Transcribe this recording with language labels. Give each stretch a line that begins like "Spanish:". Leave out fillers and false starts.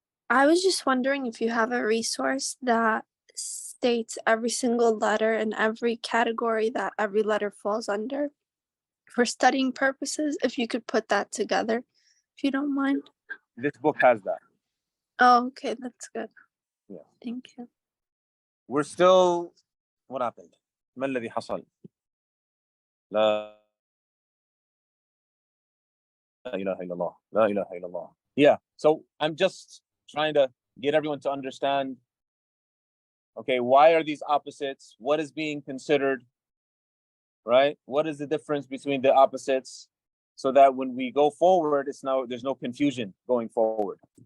English: I was just wondering if you have a resource that states every single letter and every category that every letter falls under for studying purposes, if you could put that together, if you don't mind. This book has that. Oh, okay, that's good. Yeah. Thank you. We're still, what happened?
Arabic: ما الذي حصل؟ لا إله إلا الله. لا إله إلا الله.
English: Yeah, so I'm just trying to get everyone to understand, okay, why are these opposites? What is being considered, right? What is the difference between the opposites? So that when we go forward, there's no confusion going forward.